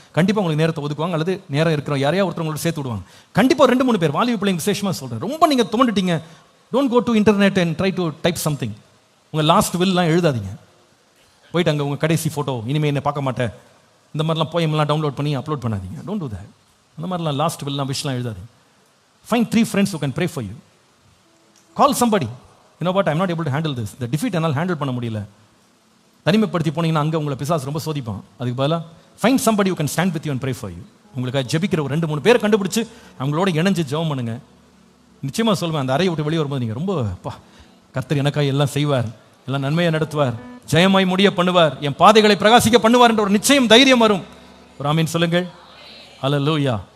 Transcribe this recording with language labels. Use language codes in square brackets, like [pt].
[ta] கண்டிப்பாக உங்களுக்கு நேரத்தை ஒதுக்குவாங்க, அல்லது நேரம் இருக்கிற யாரையா ஒருத்தவங்களோட சேர்த்து விடுவாங்க. கண்டிப்பாக 2-3 பேர் வாலிப பிள்ளைங்க விசேஷமாக சொல்கிறேன். ரொம்ப நீங்கள் துவண்டுட்டீங்க, [en] Don't go to internet and try to type something. [ta] உங்கள் லாஸ்ட் வில்லாம் எழுதாதீங்க. போயிட்டு அங்கே உங்கள் கடைசி ஃபோட்டோ, இனிமேல் என்ன பார்க்க மாட்டேன், இந்த மாதிரிலாம் போயம்லாம் டவுன்லோட் பண்ணி அப்லோட் பண்ணாதீங்க. [en] Don't do that. [ta] அந்த மாதிரிலாம் last வில்லாம் விஷலாம் எழுதாதீங்க. [en] Find 3 friends who can pray for you. Call somebody. You know what, I'm not able to handle this. The defeat [ta] என்னால் ஹேண்டில் பண்ண முடியல. தனிமைப்படுத்தி போனீங்கன்னா அங்கே உங்களை பிசாசு ரொம்ப சோதிப்பான். அதுக்கு பதிலாக [en] Find somebody who can stand with you and pray for you. [ta] உங்களுக்காக ஜெபிக்கிற ஒரு 2-3 பேரை கண்டுபிடிச்சு அவங்களோட இணைஞ்சு ஜெபம் பண்ணுங்க. நிச்சயமாக சொல்லுவேன், அந்த அறையை விட்டு வெளியே வரும்போது நீங்கள் ரொம்ப கர்த்தர் எனக்காக எல்லாம் செய்வார், எல்லாம் நன்மையை நடத்துவார், ஜெயமாய் முடிய பண்ணுவார், என் பாதைகளை பிரகாசிக்க பண்ணுவார் என்ற ஒரு நிச்சயம், தைரியம் வரும். ஒரு ஆமீன் சொல்லுங்கள். அல்லேலூயா.